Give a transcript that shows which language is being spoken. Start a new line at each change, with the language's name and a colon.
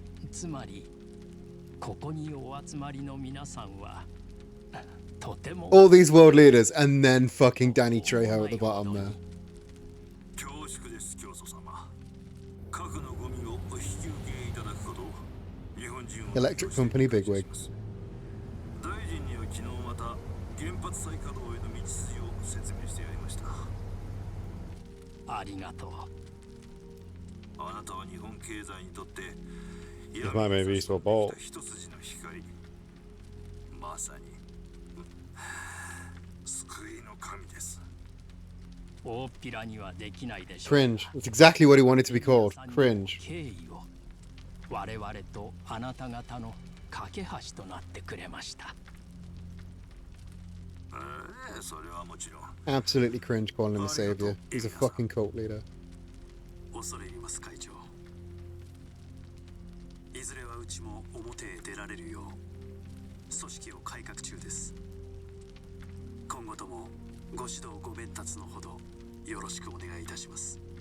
Japanese: つまり、ここにお集まりの皆さんはとても
English: All these world leaders and then fucking Danny Trejo at the bottom there.
Japanese: 恐縮です、教祖様。核のゴミをお引き受けいただくことを日本人を
English: Electric Company bigwig.
Japanese: 大臣には昨日また原発再稼働への道筋を説明してやりました。ありがとう。あなたは日本経済にとって
English: This might maybe be so bold.
Japanese: 一筋の光。まさに救いの神です。大っぴらにはできないでしょう。
English: Cringe. That's exactly what he wanted to be called. Cringe.
Japanese: 敬意を我々とあなた方の架け橋となってくれました。それはもちろん。
English: Absolutely cringe calling him a savior. He's a fucking cult leader.
Japanese: 恐れ入ります会長。いずれはうちも表へ出られるよう組織を改革中です。今後ともご指導ご鞭達のほどよろしくお願いいたします。